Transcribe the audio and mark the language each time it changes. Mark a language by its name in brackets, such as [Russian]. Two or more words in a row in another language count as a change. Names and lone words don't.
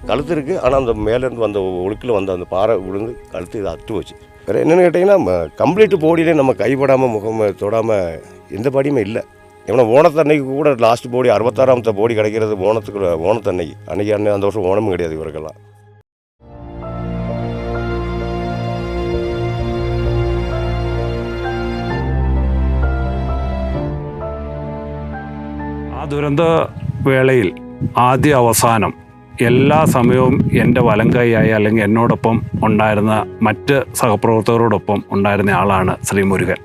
[Tamil] கழுத்து இருக்குது, ஆனால் அந்த மேலேருந்து வந்த ஒழுக்கில் வந்த அந்த பாறை விழுந்து கழுத்து இதை அட்டு வச்சு. வேறு என்னென்னு கேட்டிங்கன்னா கம்ப்ளீட்டு பாடியிலே நம்ம கைப்படாமல் முகம் தொடாமல் எந்த பாடியுமே இல்லை. ஏன்னா ஓணத்தன்னைக்கு கூட லாஸ்ட் போடி 66ஆமത്തെ போடி கிடைக்கிறது ஓணத்தன்னைக்கு. அன்னைக்கு அந்த வருஷம் ஓணமும் கிடையாது இவருக்கெல்லாம். [Malayalam] ആ ദുരന്ത വേളയിൽ ആദ്യ അവസാനം എല്ലാ സമയവും എൻ്റെ വലം കൈയായി അല്ലെങ്കിൽ എന്നോടൊപ്പം ഉണ്ടായിരുന്ന മറ്റ് സഹപ്രവർത്തകരോടൊപ്പം ഉണ്ടായിരുന്ന ആളാണ് ശ്രീ മുരുകൻ.